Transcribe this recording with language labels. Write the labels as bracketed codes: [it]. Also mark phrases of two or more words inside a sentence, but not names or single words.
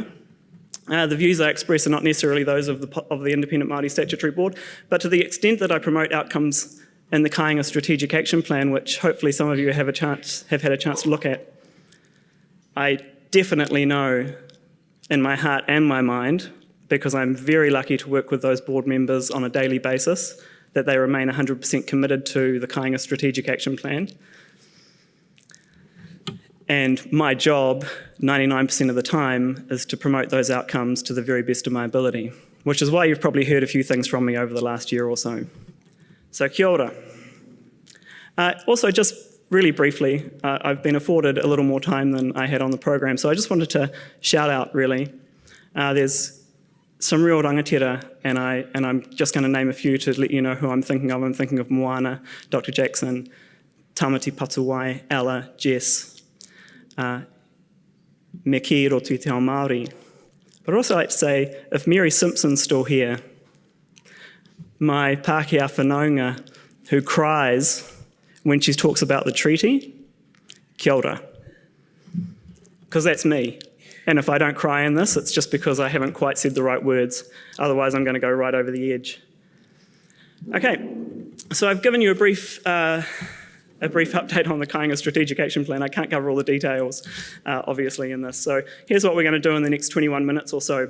[en] The views I express are not necessarily those of the Independent Māori Statutory Board, but to the extent that I promote outcomes in the Kāinga Strategic Action Plan, which hopefully some of you have had a chance to look at, I definitely know in my heart and my mind, because I'm very lucky to work with those board members on a daily basis, that they remain 100% committed to the Kāinga Strategic Action Plan. And my job, 99% of the time, is to promote those outcomes to the very best of my ability, which is why you've probably heard a few things from me over the last year or so. So [mi] kia ora. [en] Also, just really briefly, I've been afforded a little more time than I had on the program, so I just wanted to shout out, really. There's some real rangatira, and I'm just going to name a few to let you know who I'm thinking of. I'm thinking of Moana, Dr. Jackson, Tamati Patuwai, Ella, Jess, [mi] me ki ro tui te ao Māori. [en] But I'd also like to say, if Mary Simpson's still here, my [mi] Pākehā whanaunga [en] who cries when she talks about the treaty, [mi] kia ora. [en] Because that's me. And if I don't cry in this, it's just because I haven't quite said the right words. Otherwise, I'm going to go right over the edge. Okay, so I've given you a brief update on the Kāinga Strategic Action Plan. I can't cover all the details, obviously, in this. So here's what we're going to do in the next 21 minutes or so.